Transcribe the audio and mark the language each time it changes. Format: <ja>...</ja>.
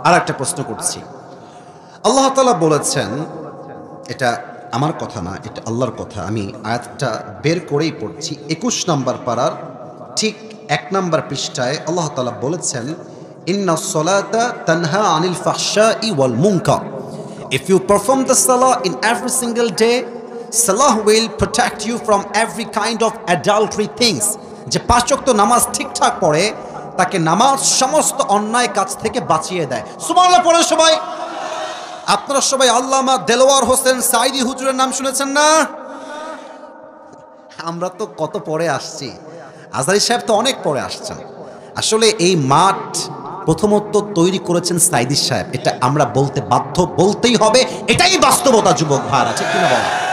<bn>আর একটা প্রশ্ন করছি, আল্লাহ তাআলা বলেছেন, এটা আমার কথা না, এটা আল্লাহর কথা, আমি আয়াতটা বের করেই পড়ছি। 21 নম্বর পারার ঠিক 1 নম্বর পৃষ্ঠায় আল্লাহ তাআলা বলেছেন,</bn> <ar>ইন্নাস সালাতা তানহা আনিল ফাহশাই ওয়াল মুনকার।</ar> <en>If you perform the salah in every single day, salah will protect you from every kind of adultery things.</en> <bn>যে 5 ওয়াক্ত নামাজ ঠিকঠাক পড়ে, তাকে নামাজ সমস্ত অন্যায় কাজ থেকে বাঁচিয়ে দেয়। সুবহানাল্লাহ পড়েন সবাই। আপনারা সবাই আল্লামা দেলোয়ার হোসেন সাঈদী হুজুরের নাম শুনেছেন না? আমরা তো কত পরে আসছি, আজহারী সাহেব তো অনেক পরে আসছেন। আসলে এই মাঠ প্রথমত তৈরি করেছেন সাঈদী সাহেব, এটা আমরা বলতে বাধ্য, বলতেই হবে, এটাই বাস্তবতা যুবক ভাইরা, ঠিক কিনা বলেন?</bn>